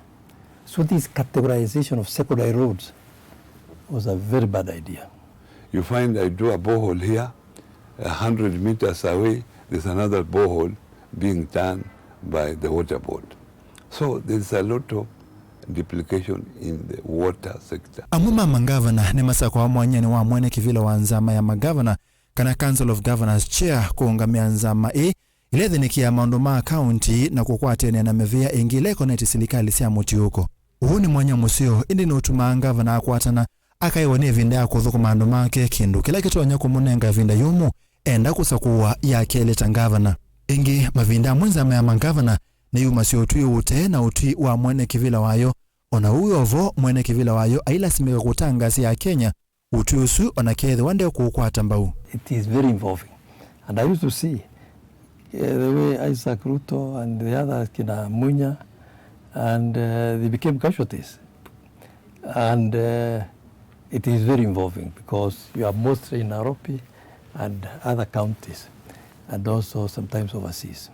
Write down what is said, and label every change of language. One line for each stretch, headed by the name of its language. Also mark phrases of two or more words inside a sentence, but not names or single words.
English: So this categorization of secondary roads was a very bad idea. You find I do a borehole here, 100 meters away, there's another borehole being done by the water board. So there's a lot of duplication in the water sector.
Kamba: Amuma mangavana ne masako wa mwanyani wa mwene kivila wa nzama ya magavana kana
English: Council of Governors Chair
Kamba: kuungamia nzama ilethinikia ya maundu ma county na kukwatene na mevia ingile koneti silikali sia mutiuko. Uhu ni mwanya musio indi nutuma ngavana akwatana akaiwane vinda ya kuthuku maundu make kindu kila kitu wanya kumunenga vinda yumu enda kusakuwa ya kele tangavana. Ingi mavinda mwenzama ya mangavana ni yumasio utui ute na utui wa mwene kivila wayo ona uyovo mwene kivila wayo aila simika kutangasi ya Kenya utui usu ona kethe wande kukwata mbau.
English: It is very involving. And I used to see the way Isaac Ruto and the others, Kina Munya, and they became casualties. And it is very involving because you are mostly in Nairobi and other counties, and also sometimes overseas.